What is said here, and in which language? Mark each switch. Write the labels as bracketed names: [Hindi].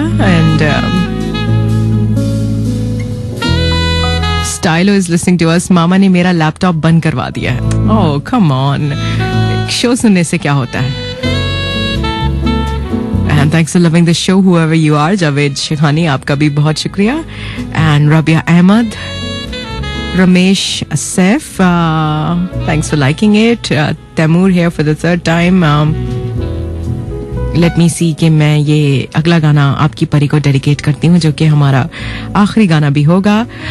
[English] and Stylo is listening to us, [Hindi] मामा ने मेरा laptop बंद करवा दिया है। [English] oh come on, [Hindi] शो सुनने से क्या होता है। [English] And thanks for loving the show whoever you are. Javed Shekhani, [Hindi] आपका भी बहुत शुक्रिया। [English] And Rabia Ahmed, Ramesh Saif, thanks for liking it. Taimur here for the third time. Let me see [Hindi] कि मैं ये अगला गाना आपकी परी को डेडिकेट करती हूँ, जो कि हमारा आखिरी गाना भी होगा.